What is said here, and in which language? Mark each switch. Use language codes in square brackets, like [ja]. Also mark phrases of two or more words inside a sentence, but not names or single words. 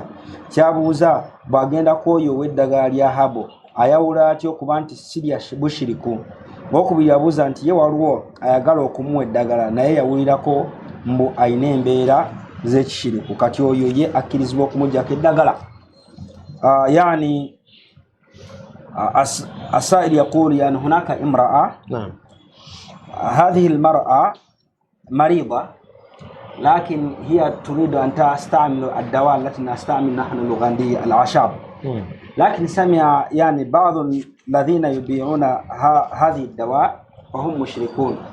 [lg] Kyabuuza bw'agenda kwoyo ow'eddagala lya habo ayawula atya okuba nti sirya bushiriku. Okubiri abuuza nti ye waliwo ayagala okumuwa eddagala naye yawulirako mbu ayina embeera z'ekishiriku kati oyo ye akkirizibwa okumugyako eddagala. [ar] Yani السائل يقول يعني هناك امرأة نعم هذه المرأة مريضة لكن هي تريد أن تستعمل الدواء التي نستعمل نحن الأوغندية الأعشاب لكن سمع يعني بعض الذين يبيعون هذه الدواء وهم مشركون.